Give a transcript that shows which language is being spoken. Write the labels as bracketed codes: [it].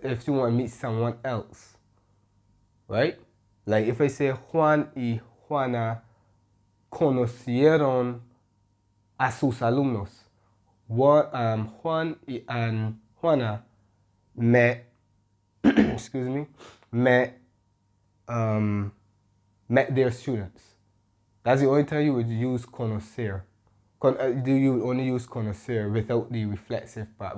[en] If you want to meet someone else, right? Like if I say [es] Juan y Juana conocieron a sus alumnos. [en] Juan and Juana met, excuse me, met their students. That's the only time you would use conocer, Do you only use conocer without the reflexive part?